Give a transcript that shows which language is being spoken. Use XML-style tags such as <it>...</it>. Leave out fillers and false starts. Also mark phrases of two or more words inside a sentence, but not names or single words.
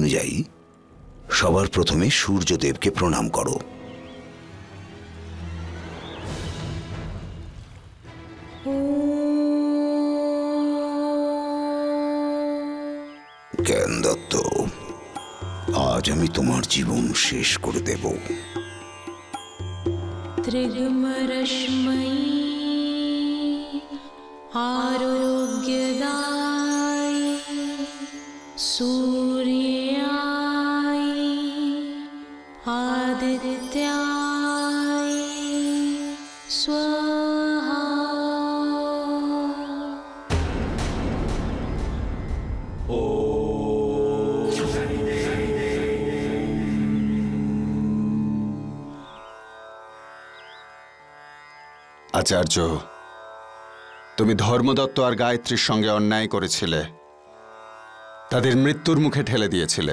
<bn>বিধি অনুযায়ী সবার প্রথমে সূর্যদেবকে প্রণাম করো। জ্ঞান দত্ত, আজ আমি তোমার জীবন শেষ করে দেব।</bn> <sa>त्रिगुमरश्मयी आरोग्यदाय सूर्याय आदित्याय स्वाहा।</sa> <bn>আচার্য, তুমি ধর্মদত্ত আর গায়ত্রীর সঙ্গে অন্যায় করেছিলে, তাদের মৃত্যুর মুখে ঠেলে দিয়েছিলে।</bn>